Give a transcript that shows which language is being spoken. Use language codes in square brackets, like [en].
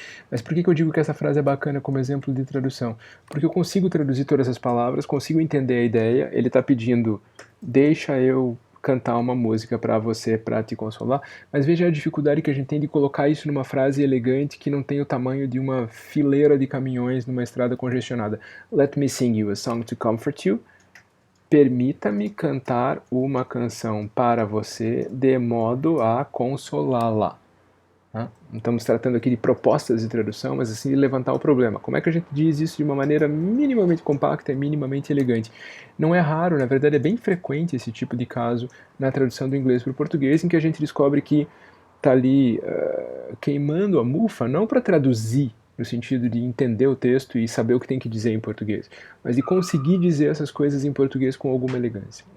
[pt] Mas por que eu digo que essa frase é bacana como exemplo de tradução? Porque eu consigo traduzir todas as palavras, consigo entender a ideia, ele está pedindo, deixa eu cantar uma música para você, para te consolar, mas veja a dificuldade que a gente tem de colocar isso numa frase elegante que não tem o tamanho de uma fileira de caminhões numa estrada congestionada. [en] Let me sing you a song to comfort you. [pt] Permita-me cantar uma canção para você de modo a consolá-la. Não estamos tratando aqui de propostas de tradução, mas assim de levantar o problema. Como é que a gente diz isso de uma maneira minimamente compacta e minimamente elegante? Não é raro, na verdade é bem frequente esse tipo de caso na tradução do inglês para o português, em que a gente descobre que está ali queimando a mufa, não para traduzir no sentido de entender o texto e saber o que tem que dizer em português, mas de conseguir dizer essas coisas em português com alguma elegância.